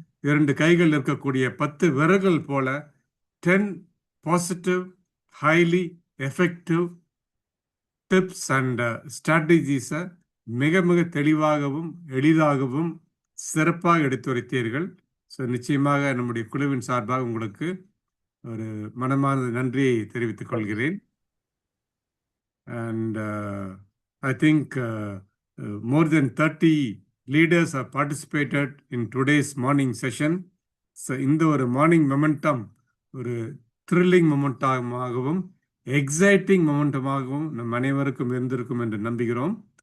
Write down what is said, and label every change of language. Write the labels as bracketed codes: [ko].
[ta] 2 கைகள் இருக்கக்கூடிய 10 விரல்கள் போல 10 positive highly effective tips and ஸ்ட்ராட்டஜிஸை மிக மிக தெளிவாகவும் எளிதாகவும் சிறப்பாக எடுத்துரைத்தீர்கள். ஸோ நிச்சயமாக நம்முடைய குழுவின் சார்பாக உங்களுக்கு ஒரு மனமார்ந்த நன்றியை தெரிவித்துக் கொள்கிறேன். [en] And I think more than 30 leaders have participated in today's morning session. [ta] So இந்த ஒரு மார்னிங் மொமெண்டம் ஒரு த்ரில்லிங் மொமெண்டமாகவும் எக்ஸைட்டிங் மொமெண்டமாகவும் நம் அனைவருக்கும் இருந்திருக்கும் என்று நம்புகிறோம்.